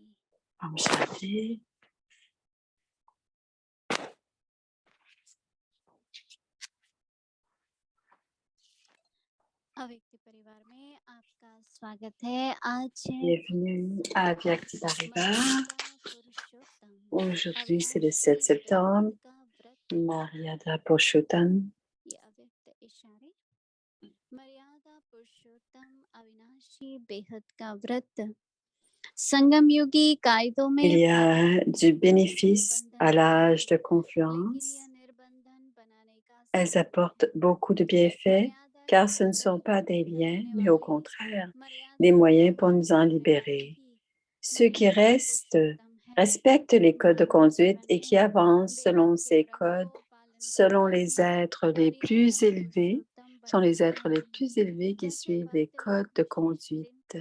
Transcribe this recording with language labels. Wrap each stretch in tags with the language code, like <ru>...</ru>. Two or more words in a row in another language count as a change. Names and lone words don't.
<hi>Om Shanti. अव्यक्त परिवार में आपका स्वागत है। आज</hi> <fr>Bienvenue à Vyakti Parivar.</fr> <hi>पुरुषोत्तम</hi> <fr>Aujourd'hui, c'est le 7 septembre,</fr> <hi>का व्रत</hi> <fr>Maryada Purushottam.</fr> <hi>ये अव्यक्त इशारे मर्यादा पुरुषोत्तम अविनाशी बेहद का व्रत संगम युगी कायदों में</hi> <fr>Il y a du bénéfice à l'âge de confluence. Elles apportent beaucoup de bienfaits car ce ne sont pas des liens, mais au contraire, des moyens pour nous en libérer. Ceux qui restent respectent les codes de conduite et qui avancent selon ces codes, selon les êtres les plus élevés, sont les êtres les plus élevés qui suivent les codes de conduite.</fr>